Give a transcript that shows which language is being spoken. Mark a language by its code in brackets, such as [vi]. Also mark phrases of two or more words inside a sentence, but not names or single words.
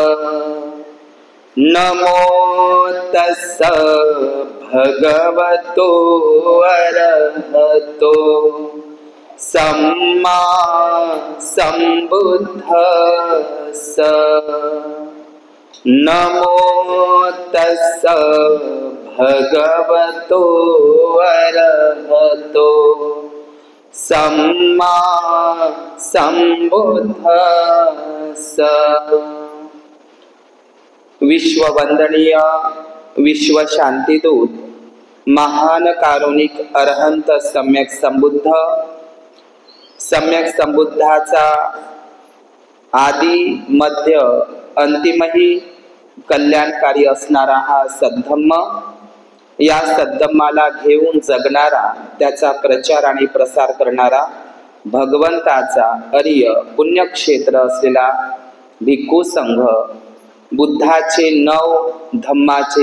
[pi] नमो तस्स भगवतो अरहतो सम्मा सम्बुद्धस्स। नमो तस्स भगवतो अरहतो सम्मा सम्बुद्धस्स। [mr] विश्ववंदनीय विश्व शांतिदूत महान कारुणिक अरहंत सम्यक संबुद्धाचा आदि मध्य अंतिमही कल्याणकारी असणारा हा सद्धम्म, या सद्धम्माला घेऊन जगणारा, त्याचा प्रचार आणि प्रसार करणारा भगवंताचा अर्य पुण्यक्षेत्र असलेला भिक्खू संघ, बुद्धाचे 9, धम्माचे